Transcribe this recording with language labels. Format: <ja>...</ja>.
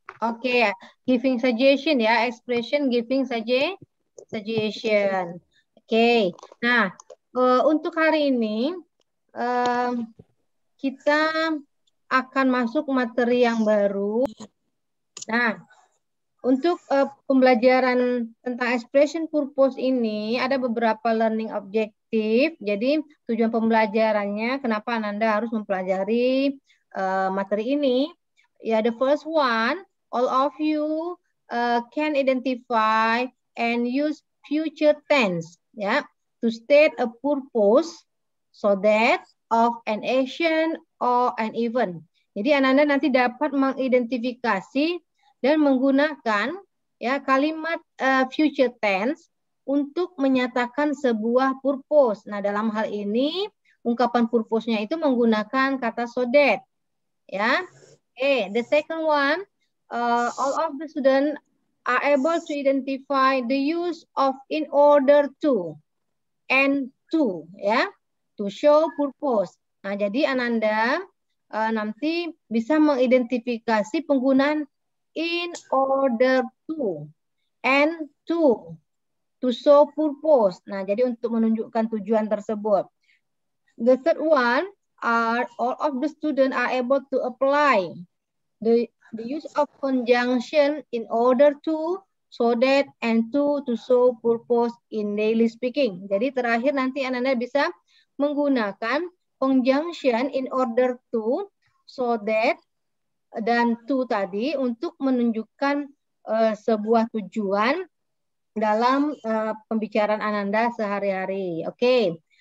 <en>Oke, giving suggestion ya, expression giving suggestion.</en> <id>Oke, nah untuk hari ini kita akan masuk materi yang baru. Nah, untuk pembelajaran tentang expression purpose ini ada beberapa</id> <en>learning objective.</en> <id>Jadi tujuan pembelajarannya kenapa Ananda harus mempelajari materi ini?</id> <en>Ya, the first one, all of you can identify and use future tense ya to state a purpose so that of an action or an event.</en> <id>Jadi Ananda nanti dapat mengidentifikasi dan menggunakan ya kalimat future tense untuk menyatakan sebuah purpose. Nah, dalam hal ini ungkapan purpose-nya itu menggunakan kata so that. Ya.</id> <en>The second one, all of the students are able to identify the use of in order to and to ya. To show purpose.</en> <id>Nah, jadi Ananda nanti bisa mengidentifikasi penggunaan in order to and to show purpose. Nah, jadi untuk menunjukkan tujuan tersebut.</id> <en>The third one are all of the students are able to apply the use of conjunction in order to, so that, and to show purpose in daily speaking.</en> <id>Jadi terakhir nanti Ananda bisa menggunakan conjunction in order to, so that, dan to tadi untuk menunjukkan sebuah tujuan dalam pembicaraan Ananda sehari-hari. Oke.</id>